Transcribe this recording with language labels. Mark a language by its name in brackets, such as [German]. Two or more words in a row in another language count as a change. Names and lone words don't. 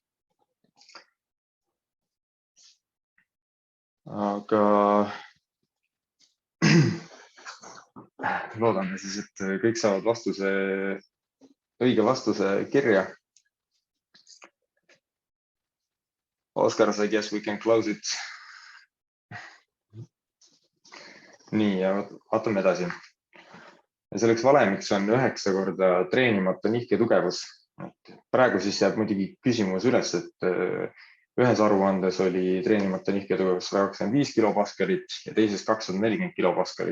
[Estonian] Aga loodame siis, et kõik saavad õige vastuse kirja. Oskar, [English] I guess we can close it. [Estonian] Nii, ja vaatame edasi. Selleks valemiks on 9 korda treenimata nihketugevus. Praegu siis jääb muidugi küsimus üles, et ühes aruandes oli treenimata nihketugevus 125 kilopaskalit ja teises 240 kilopaskalit.